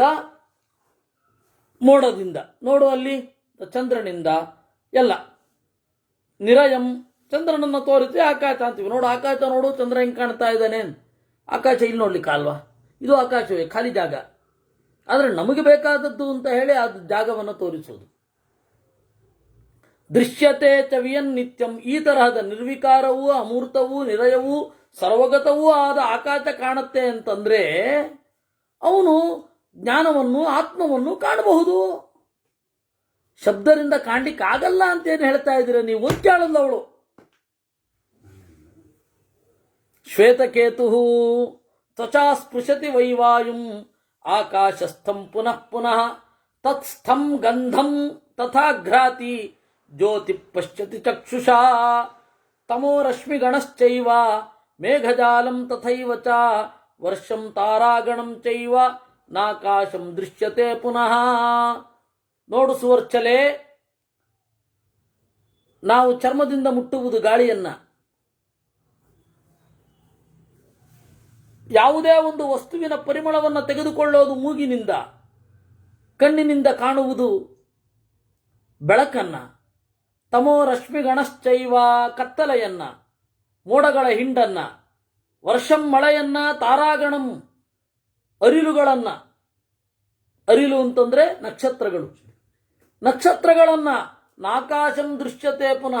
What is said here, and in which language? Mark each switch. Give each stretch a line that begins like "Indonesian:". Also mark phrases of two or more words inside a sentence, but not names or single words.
Kannada: ಮೋಡದಿಂದ. ನೋಡು ಅಲ್ಲಿ ಚಂದ್ರನಿಂದ ಎಲ್ಲ. ನಿರಯಂ, ಚಂದ್ರನನ್ನು ತೋರಿಸಿ ಆಕಾಶ ಅಂತೀವಿ. ನೋಡು ಆಕಾಶ, ನೋಡು ಚಂದ್ರ ಹೆಂಗೆ ಕಾಣ್ತಾ ಇದ್ದಾನೆ. ಆಕಾಶ ಇಲ್ಲಿ ನೋಡ್ಲಿಕ್ಕೆ ಅಲ್ವಾ? ಇದು ಆಕಾಶವೇ, ಖಾಲಿ ಜಾಗ. ಆದರೆ ನಮಗೆ ಬೇಕಾದದ್ದು ಅಂತ ಹೇಳಿ ಅದು ಜಾಗವನ್ನು ತೋರಿಸೋದು.
Sanskrit: ದೃಶ್ಯತೆ ಚ ವಿಯನ್ ನಿತ್ಯಂ,
Kannada: ಈ ತರಹದ ನಿರ್ವಿಕಾರವೂ ಅಮೂರ್ತವೂ ನಿರಯವೂ ಸರ್ವಗತವೂ ಆದ ಆಕಾಶ ಕಾಣುತ್ತೆ ಅಂತಂದ್ರೆ ಅವನು ಜ್ಞಾನವನ್ನು ಆತ್ಮವನ್ನು ಕಾಣಬಹುದು. ಶಬ್ದದಿಂದ ಕಾಣ್ಲಿಕ್ಕೆ ಆಗಲ್ಲ ಅಂತೇನು ಹೇಳ್ತಾ ಇದ್ದೀರ ನೀವು? ಒಂದು ಕೇಳಲ್ಲ ಅವಳು.
Sanskrit: ಶ್ವೇತಕೇತು ತ್ವಚಾ ಸ್ಪೃಶತಿ ವೈವಾಯುಂ ಆಕಾಶಸ್ಥಂ ಪುನಃ ಪುನಃ ತತ್ಸ್ಥಂ ಗಂಧಂ ತಥಾ ಘ್ರಾತಿ ಜ್ಯೋತಿ ಪಶ್ಯತಿ ಚಕ್ಷುಷಾ ತಮೋ ರಶ್ಮಿಗಣಶ್ಚೈವ ಮೇಘಜಾಲಂ ತಥೈವ ಚ ವರ್ಷಂ ತಾರಾಗಣಂ ಚೈವ ನಾಕಾಶಂ ದೃಶ್ಯತೆ ಪುನಃ.
Kannada: ನೋಡು ಸುವರ್ಚಲೆ, ನಾವು ಚರ್ಮದಿಂದ ಮುಟ್ಟುವುದು ಗಾಳಿಯನ್ನ, ಯಾವುದೇ ಒಂದು ವಸ್ತುವಿನ ಪರಿಮಳವನ್ನು ತೆಗೆದುಕೊಳ್ಳೋದು ಮೂಗಿನಿಂದ, ಕಣ್ಣಿನಿಂದ ಕಾಣುವುದು ಬೆಳಕನ್ನ,
Sanskrit: ತಮೋ ರಶ್ಮಿಗಣಶ್ಚೈವ
Kannada: ಕತ್ತಲೆಯನ್ನ, ಮೋಡಗಳ ಹಿಂಡನ್ನ, ವರ್ಷಂ ಮಳೆಯನ್ನ, ತಾರಾಗಣಂ ಅರಿಲುಗಳನ್ನ, ಅರಿಲು ಅಂತಂದ್ರೆ ನಕ್ಷತ್ರಗಳು, ನಕ್ಷತ್ರಗಳನ್ನ,
Sanskrit: ನಾಕಾಶಂ ದೃಶ್ಯತೆ ಪುನಃ.